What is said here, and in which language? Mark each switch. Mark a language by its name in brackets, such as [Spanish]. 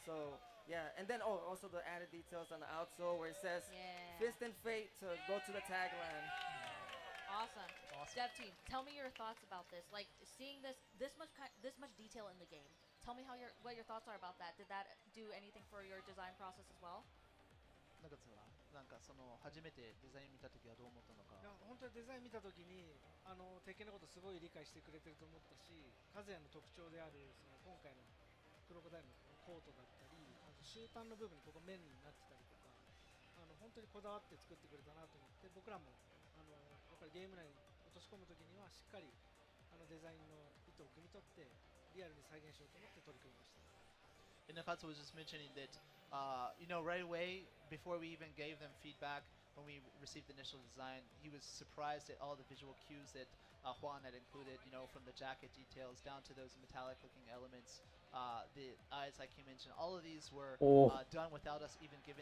[English] So yeah, and then also the added details on the outsole where it says Yeah. "Fist and Fate" to go to the tagline. Awesome. Awesome. Dev team, tell me your thoughts about this. Like seeing this much detail in the game. Tell me what your thoughts are about that. Did that do anything for your design process as well? [Japanese] なんかさ、なんかその初めてデザイン見たときはどう思ったのか。いや本当にデザイン見たときに鉄拳のことすごい理解してくれてると思ったし、和也の特徴であるその今回のクロコダイルのコートだったり、あと終端の部分にここ面になってたりとか、本当にこだわって作ってくれたなと思って、僕らもやっぱりゲーム内に落とし込むときにはしっかりデザインの意図を汲み取ってリアルに再現しようと思って取り組みました。 [English] And Nakatsu was just mentioning that, right away, before we even gave them feedback, when we received the initial design, he was surprised at all the visual cues that Juan had included, from the jacket details down to those metallic-looking elements. The eyes, like you mentioned, all of these were done without us even giving.